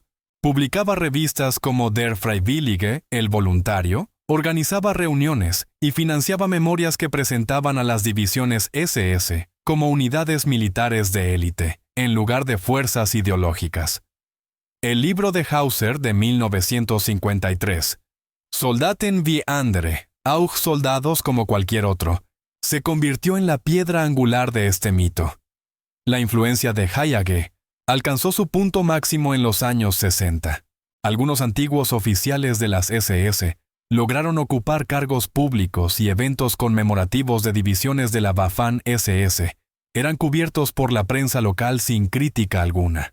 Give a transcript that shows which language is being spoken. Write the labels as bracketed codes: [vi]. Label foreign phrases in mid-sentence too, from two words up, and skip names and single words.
[es] Publicaba revistas como Der Freiwillige, el voluntario, organizaba reuniones y financiaba memorias que presentaban a las divisiones SS como unidades militares de élite, en lugar de fuerzas ideológicas. El libro de Hauser de 1953, Soldaten wie andere, auch soldados como cualquier otro, se convirtió en la piedra angular de este mito. La influencia de HIAG alcanzó su punto máximo en los años 60. Algunos antiguos oficiales de las SS lograron ocupar cargos públicos y eventos conmemorativos de divisiones de la Waffen-SS eran cubiertos por la prensa local sin crítica alguna.